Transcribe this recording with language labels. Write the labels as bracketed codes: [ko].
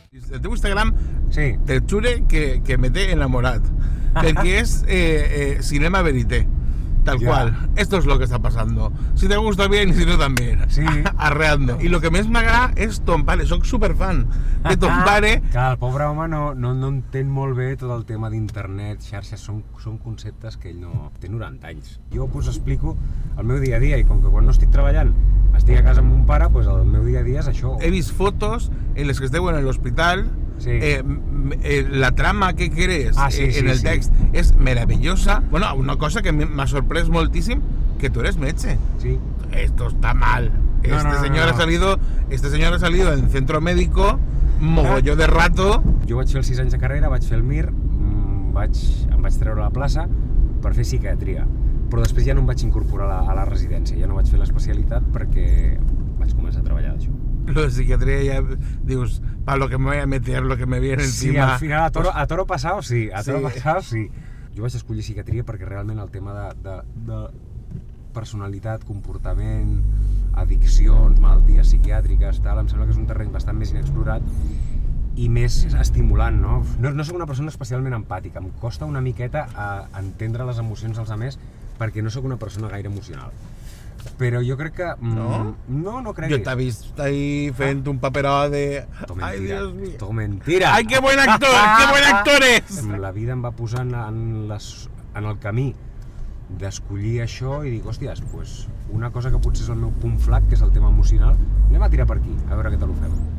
[ca] El teu Instagram Sí. te jure que me té enamorat, perquè és cinema verité, tal [es] Ya. cual. Esto es lo que está pasando. Si te gusta bien y si no también. Sí. Arreando. [ca] I lo que més m'agrada és ton pare. Soc superfan de ton pare. Clar, el pobre home no entén molt bé tot el tema d'internet, xarxes, són conceptes que ell no... Té 90 anys. Jo us explico el meu dia a dia i com que quan no estic treballant estic a casa amb mon pare, doncs el meu dia a dia és això. He vist fotos en les que esteu en l'hospital. Sí. La trama que crees Sí, en el text és meravellosa. Bueno, una cosa que m'ha sorprès moltíssim, que tu eres metge. Sí. [es] Esto está mal. Este señor ha salido en centro médico mogolló de rato. [ca] Jo vaig fer els 6 anys de carrera, vaig fer el MIR, em vaig treure la plaça per fer psiquiatria, però després ja no em vaig incorporar a la residència, ja no vaig fer l'especialitat perquè vaig començar a treballar d'això. [es] Lo de psiquiatría ya dius, para lo que me voy a meter, lo que me viene Sí, encima. al final a toro pasado sí, Sí. pasado sí. [ca] Jo vaig escollir psiquiatria perquè realment el tema de personalitat, comportament, addiccions, malalties psiquiàtriques, tal, em sembla que és un terreny bastant més inexplorat i més estimulant, no? No soc una persona especialment empàtica, em costa una miqueta entendre les emocions dels altres perquè no sóc una persona gaire emocional. Però jo crec que... No? No creguis. [es] Yo te he visto ahí frente un paperado de... [ca] Tot [es] Ay, mentira, Dios mío. [ca] tot mentira. [es] Ay, qué buen actor, qué buen actor es. [ca] La vida em va posar en el camí d'escollir això i dic, hòsties, pues, una cosa que potser és el meu punt flac, que és el tema emocional, anem a tirar per aquí, a veure què tal ho fem.